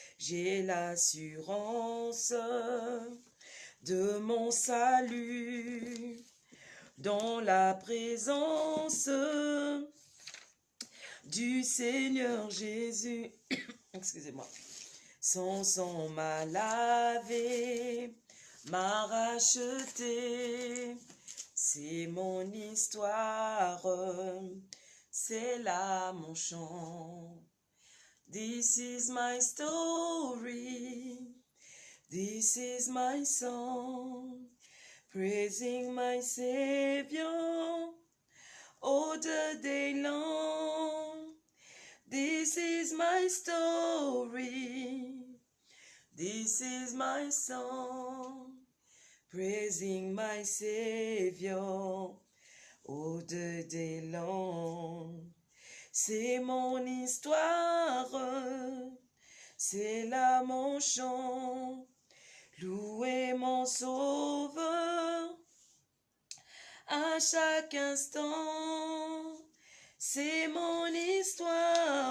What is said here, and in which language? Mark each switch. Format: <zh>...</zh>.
<fr>J'ai l'assurance de mon salut dans la présence du Seigneur Jésus. Excusez-moi. Son sang m'a lavé, m'a racheté. C'est mon histoire, c'est là mon chant.</fr> <en>This is my story. This is my song, praising my Savior all the day long. This is my story, this is my song, praising my Savior all the day long.</en> <fr>C'est mon histoire, c'est là mon chant. Louez mon sauveur à chaque instant. C'est mon histoire,</fr>